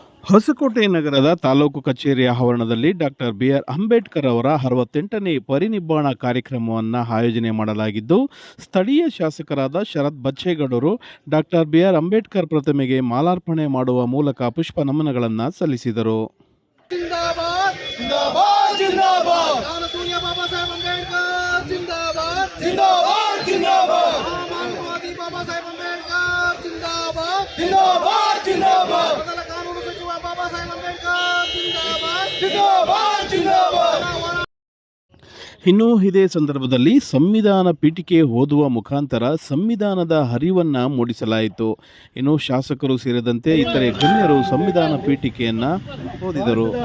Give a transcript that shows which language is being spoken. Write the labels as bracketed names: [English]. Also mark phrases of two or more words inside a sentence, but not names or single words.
[Kannada] ಹೊಸಕೋಟೆ ನಗರದ ತಾಲೂಕು ಕಚೇರಿಯ ಆವರಣದಲ್ಲಿ ಡಾಕ್ಟರ್ ಬಿಆರ್ ಅಂಬೇಡ್ಕರ್ ಅವರ 68ನೇ ಪರಿನಿಬ್ಬಾಣ ಕಾರ್ಯಕ್ರಮವನ್ನು ಆಯೋಜನೆ ಮಾಡಲಾಗಿದ್ದು, ಸ್ಥಳೀಯ ಶಾಸಕರಾದ ಶರತ್ ಬಚ್ಚೇಗೌಡರು ಡಾಕ್ಟರ್ ಬಿಆರ್ ಅಂಬೇಡ್ಕರ್ ಪ್ರತಿಮೆಗೆ ಮಾಲಾರ್ಪಣೆ ಮಾಡುವ ಮೂಲಕ ಪುಷ್ಪ ನಮನಗಳನ್ನು ಸಲ್ಲಿಸಿದರು. [Hindi] जिंदाबाद जिंदाबाद जिंदाबाद सोनिया बाबा साहेब अंबेडकर जिंदाबाद जिंदाबाद जिंदाबाद मानववादी बाबा साहेब अंबेडकर जिंदाबाद जिंदाबाद जिंदाबाद [Kannada] ಮೊದಲ ಕಾನೂನು ಸಚಿವ ಬಾಬಾ ಸಾಹೇಬ್ ಅಂಬೇಡ್ಕರ್ [Hindi] जिंदाबाद जिंदाबाद जिंदाबाद. [Kannada] ಇನ್ನು ಇದೇ ಸಂದರ್ಭದಲ್ಲಿ ಸಂವಿಧಾನ ಪೀಠಿಕೆ ಓದುವ ಮುಖಾಂತರ ಸಂವಿಧಾನದ ಅರಿವನ್ನು ಮೂಡಿಸಲಾಯಿತು. ಇನ್ನು ಶಾಸಕರು ಸೇರಿದಂತೆ ಇತರೆ ಗಣ್ಯರು ಸಂವಿಧಾನ ಪೀಠಿಕೆಯನ್ನು ಓದಿದರು.